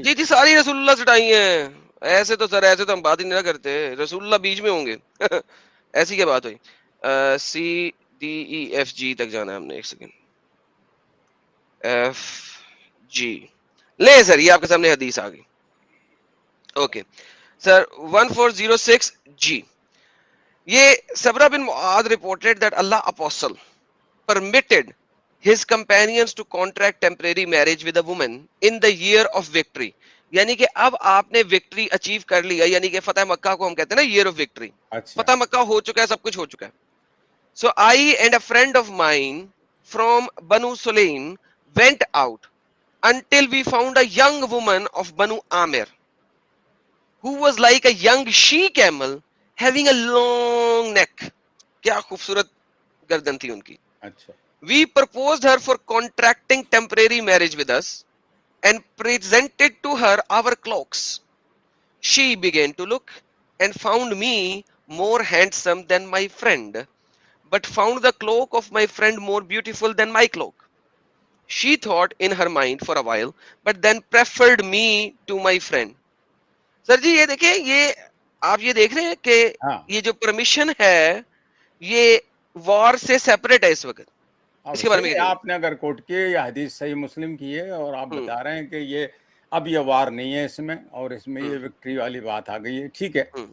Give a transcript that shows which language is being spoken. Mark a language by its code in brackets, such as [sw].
[ur] جی ساری رسول اللہ سے ٹائی ہیں. ایسے تو سر ایسے تو ہم بات ہی نہیں کرتے, رسول اللہ بیچ میں ہوں گے. ایسی کیا بات ہوئی؟ CDEFG تک جانا ہے ہم نے. ایک سیکنڈ, FG لے سر, یہ آپ کے سامنے حدیث آ گئی. Okay sir 1406 G. [en] یہ صبرہ بن معاذ reported that Allah apostle permitted his companions to contract temporary marriage with a woman in the year of victory. [ur] یعنی کہ اب آپ نے وکٹری اچیو کر لیا, یعنی کہ فتح مکہ کو ہم کہتے ہیں نا ایئر آف وکٹری. فتح مکہ ہو چکا ہے, سب کچھ ہو چکا ہے. [en] So I and a friend of mine from Banu Sulaim went out until we found a young woman of Banu Amir who was like a young she camel having a long neck. [ur] کیا خوبصورت گردن تھی ان کی. [en] We proposed her for contracting temporary marriage with us and presented to her our cloaks. She began to look and found me more handsome than my friend, but found the cloak of my friend more beautiful than my cloak. She thought in her mind for a while, but then preferred me to my friend. [ur] سر جی یہ دیکھیں, یہ آپ یہ دیکھ رہے ہیں کہ یہ جو پرمیشن ہے یہ وار سے سیپریٹ ہے اس وقت. اس کے بارے میں آپ نے اگر کوٹ کی یا حدیث صحیح مسلم کی ہے, اور آپ بتا رہے ہیں کہ یہ اب یہ وار نہیں ہے اس میں, اور اس میں یہ وکٹری والی بات آ گئی ہے, ٹھیک ہے.